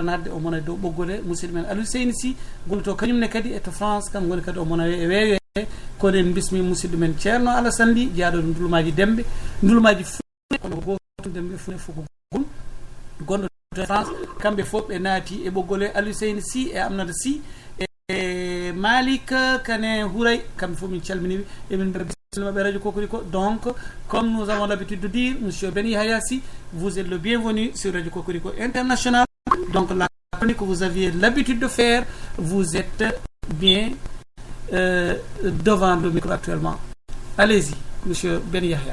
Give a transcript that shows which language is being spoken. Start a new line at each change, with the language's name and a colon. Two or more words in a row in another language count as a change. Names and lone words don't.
Fula: nadde o mona dow ɓoggole musidɗo men Aliou Seyni Sy gonnoto kañumne kadi e to France kam goni kadi o mona e weewe kono en bismi musidɗo men ceerno Alassane Ly jaaɗo ndulumaji dembe ndulumaji fune kono goto dembe fune fof ko gol gonɗo to France kamɓe fof ɓe naati e ɓoggole Aliou Seyni Sy e Amnata Sy e Malik Kane Houray kamɓe fof min calminiɓe emin Radio Cocorico.
French: Donc, comme nous avons l'habitude de dire, Monsieur Beni Hayassi, vous êtes le bienvenu sur Radio Cocorico International. Donc, la chronique que vous aviez l'habitude de faire, vous êtes bien devant le micro actuellement. Allez-y, Monsieur Beni Yahya.